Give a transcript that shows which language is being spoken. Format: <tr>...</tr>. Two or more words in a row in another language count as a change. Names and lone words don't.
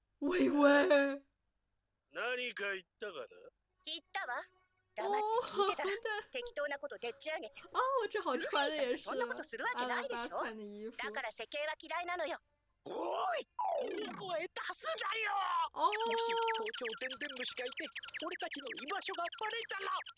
<zh>微微。</zh> <ja>何か言ったかな。言ったわ。哦，黙って聞いてたら</ja> <zh>对</zh> <ja>適当なことでっち上げて。</ja> <zh>啊，我正好穿的也是</zh> <ja>そんなことするわけ</ja> <zh>阿拉</zh> <ja>ないでしょ。</ja> <zh>巴斯坦的衣服。</zh> <ja>だから世間は嫌いなのよ。おい、大声出すなよ。哦，もし盗聴でんでん虫がいて俺たちの居場所がバレたら</ja>